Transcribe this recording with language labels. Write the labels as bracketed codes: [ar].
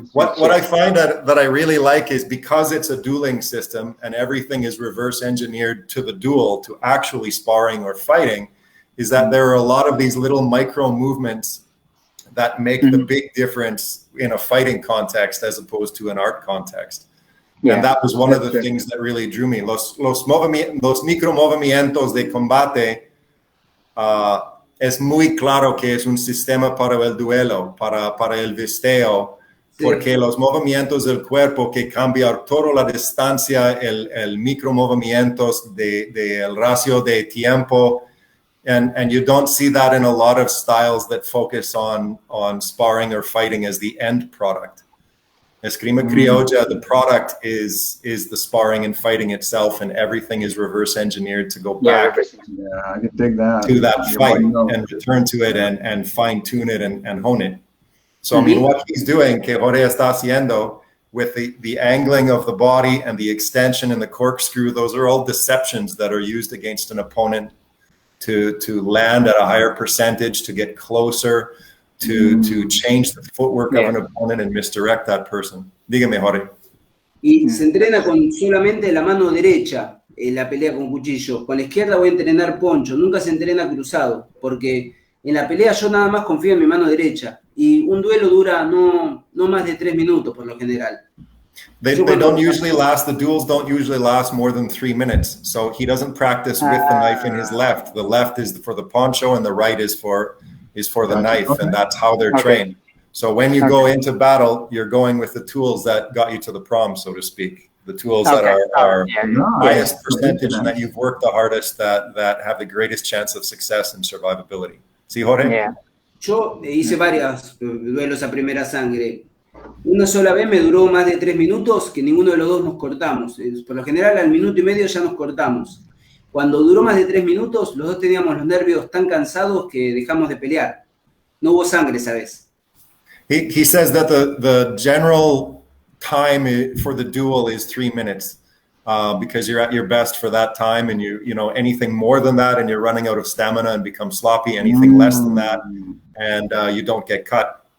[en] What I find that I really like is because it's a dueling system and everything is reverse engineered to the duel, to actually sparring or fighting, is that there are a lot of these little micro movements that make the big difference in a fighting context as opposed to an art context. And that was one of the things that really drew me. [es] Los micro movimientos de combate es muy claro que es un sistema para el duelo, para el visteo, [en] porque los movimientos del cuerpo que cambian toda la distancia, el micromovimientos del ratio de tiempo, and you don't see that in a lot of styles that focus on sparring or fighting as the end product. Esgrima Criolla, the product is the sparring and fighting itself, and everything is reverse engineered to go back I can dig that. to that fight and return to it and fine tune it and hone it. So, I mean, what he's doing, que Jorge está haciendo, with the angling of the body and the extension and the corkscrew, those are all deceptions that are used against an opponent to land at a higher percentage, to get closer, to change the footwork of an opponent and misdirect that person. [es] Dígame, Jorge. Y se entrena con solamente la mano derecha en la pelea con cuchillo. Con la izquierda voy a entrenar poncho. Nunca se entrena cruzado, porque en la pelea yo nada más confío en mi mano derecha. Y un duelo dura no más de 3 minutos por lo general. [en] They don't usually last, the duels don't usually last more than 3 minutes. So he doesn't practice with the knife in his left. The left is for the poncho and the right is for the knife, and that's how they're trained. So when you go into battle, you're going with the tools that got you to the prom, so to speak. The tools that are highest percentage and that you've worked the hardest, that have the greatest chance of success and survivability. [es] ¿Sí, Jorge? [en] Yeah. [es] Yo hice varios duelos a primera sangre. Una sola vez me duró más de 3 minutos, que ninguno de los dos nos cortamos. Por lo general, al minuto y medio ya nos cortamos. Cuando duró más de 3 minutos, los dos teníamos los nervios tan cansados que dejamos de pelear. No hubo sangre esa vez. [en] He says that the general time for the duel is 3 minutes, because you're at your best for that time, and you know anything more than that, and you're running out of stamina and become sloppy. Anything less than that, and you don't get cut.